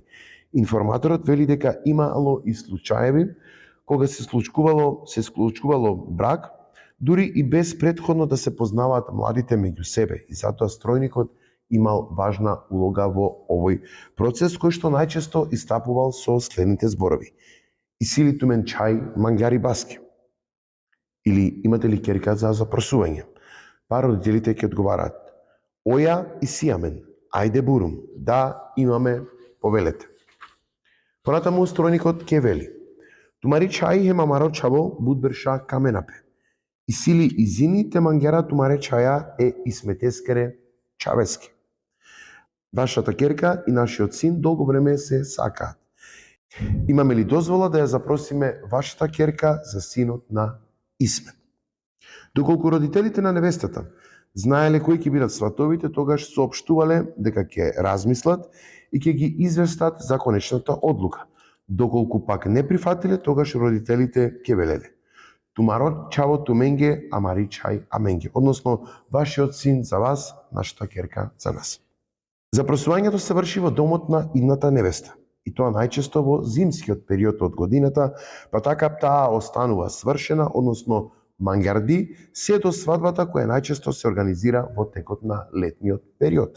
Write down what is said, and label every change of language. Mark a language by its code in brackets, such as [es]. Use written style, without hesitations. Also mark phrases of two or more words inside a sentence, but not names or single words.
[mk] Информаторот вели дека имало и случаеви кога се склучкувало брак, дури и без претходно да се познаваат младите меѓу себе, и затоа стројникот имал важна улога во овој процес, кој што најчесто истапувал со следните зборови: [rom] "Исили тумен чај, манѓари баски", [mk] или "Имате ли ќерка за запросување?" Па родителите ќе одговараат: [rom] "Оја и сијамен, ајде бурум, [mk] да имаме, повелете." Понатаму стројникот ќе вели: [rom] "Тумари чај хема маро чабо, будберша каменапе. Исили изини те манѓера тумаре чаја е исметескере чавески. [mk] Вашата ќерка и нашиот син долго време се сакаат. Имаме ли дозвола да ја запросиме вашата ќерка за синот на Исмет?" Доколку родителите на невестата знаеле кои ќе бидат сватовите, тогаш соопштувале дека ќе размислат и ќе ги известат за конечната одлука. Доколку пак не прифатиле, тогаш родителите ќе велеле: [rom] "Тумаро чаво туменге, амари чај аменге", [mk] односно вашиот син за вас, нашата ќерка за нас. Запросувањето се врши во домот на идната невеста, и тоа најчесто во зимскиот период од годината, па така таа останува свршена, односно манѓарди, се до свадбата која најчесто се организира во текот на летниот период.